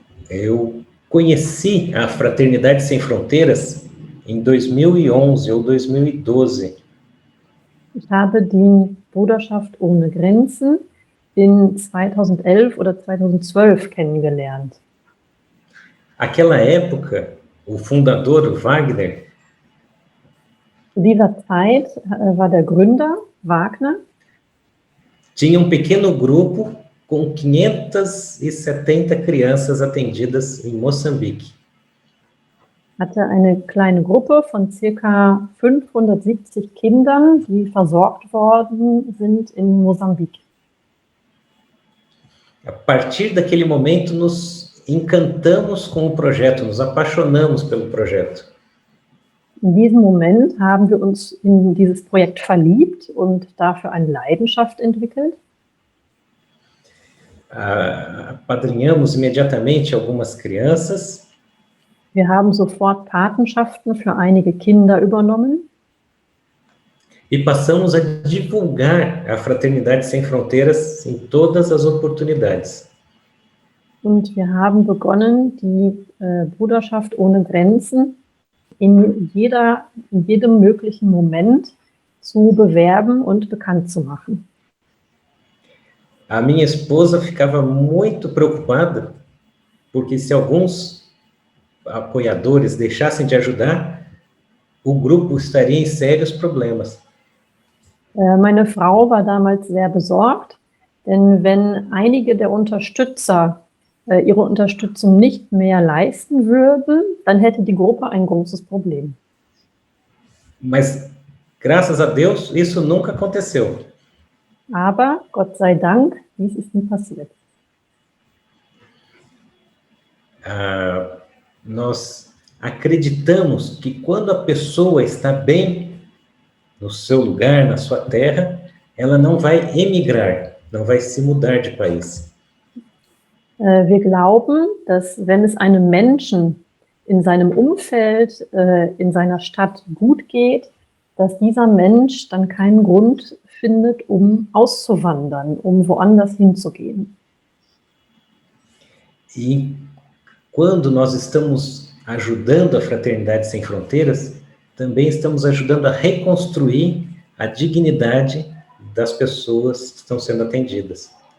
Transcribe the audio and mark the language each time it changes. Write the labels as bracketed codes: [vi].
[pt] Eu conheci a Fraternidade Sem Fronteiras em 2011 ou 2012. [de] Ich habe die Bruderschaft ohne Grenzen in 2011 oder 2012 kennengelernt. [pt] Aquela época, o fundador, Wagner, [de] Zu dieser Zeit war der Gründer, Wagner, [pt] tinha um pequeno grupo com 570 crianças atendidas em Moçambique. [de] hatte eine kleine Gruppe von ca. 570 Kindern, die versorgt worden sind in Mosambik. [pt] A partir daquele momento, nos encantamos com o projeto, nos apaixonamos pelo projeto. [de] In diesem Moment haben wir uns in dieses Projekt verliebt und dafür eine Leidenschaft entwickelt. [pt] Apadrinhamos imediatamente algumas crianças. [de] Wir haben sofort Patenschaften für einige Kinder übernommen. [pt] E passamos a divulgar a Fraternidade Sem Fronteiras em todas as oportunidades. [de] Und wir haben begonnen, die Bruderschaft ohne Grenzen in jedem möglichen Moment zu bewerben und bekannt zu machen. [pt] A minha esposa ficava muito preocupada, porque se alguns apoiadores deixassem de ajudar, o grupo estaria em sérios problemas. [de] Meine Frau war damals sehr besorgt, denn wenn einige der Unterstützer ihre Unterstützung nicht mehr leisten würden, dann hätte die Gruppe ein großes Problem. [pt] Mas, graças a Deus, isso nunca aconteceu. [de] Aber, Gott sei Dank, dies ist nie passiert. [pt] Nós acreditamos que quando a pessoa está bem no seu lugar, na sua terra, ela não vai emigrar, não vai se mudar de país. [de] Wir glauben, dass wenn es einem Menschen in seinem Umfeld, in seiner Stadt gut geht, dass dieser Mensch dann keinen Grund findet, um auszuwandern, um woanders hinzugehen. [pt] E quando nós estamos ajudando a Fraternidade Sem Fronteiras, também estamos ajudando a reconstruir a dignidade das pessoas que estão sendo atendidas.